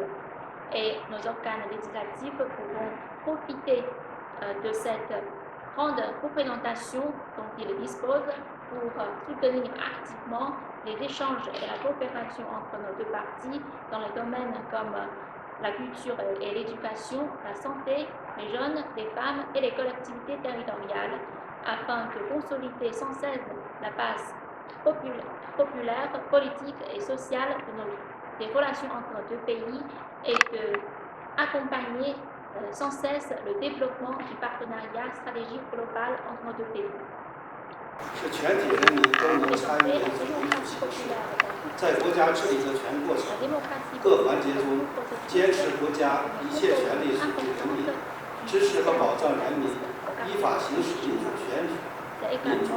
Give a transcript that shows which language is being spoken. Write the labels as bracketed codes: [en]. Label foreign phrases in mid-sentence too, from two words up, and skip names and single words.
[fr] Et nos organes législatifs pourront profiter de cette grande représentation dont ils disposent pour soutenir activement les échanges et la coopération entre nos deux parties dans les domaines comme la culture et l'éducation, la santé, les jeunes, les femmes et les collectivités territoriales, afin de consolider sans cesse la base populaire, politique et sociale des relations entre nos deux pays et d'accompagner sans cesse le développement du partenariat stratégique global entre nos deux pays. [zh] 是全体人民都能参与的主体体系，在国家治理的全过程各环节中，坚持国家一切权利属于人民，支持和保障人民依法行使民主选举、民主